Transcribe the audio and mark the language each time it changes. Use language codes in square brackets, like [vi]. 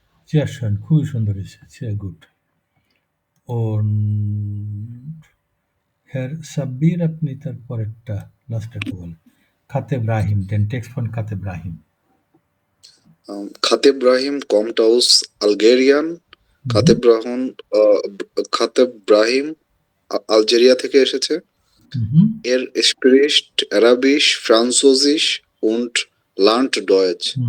[de] Sehr schön, [bn] খুবই সুন্দর হয়েছে, [de] sehr gut. [bn] Und Herr Sabir, আপনি তারপরেরটা লাস্টেরটা বলেন। [de] Khatib Brahim, den Text von Khatib Brahim. Khatib Brahim kommt aus Algerien. [bn] Khatib Brahim Algeria থেকে এসেছে। [de] Er spricht Arabisch, Französisch und lernt Deutsch.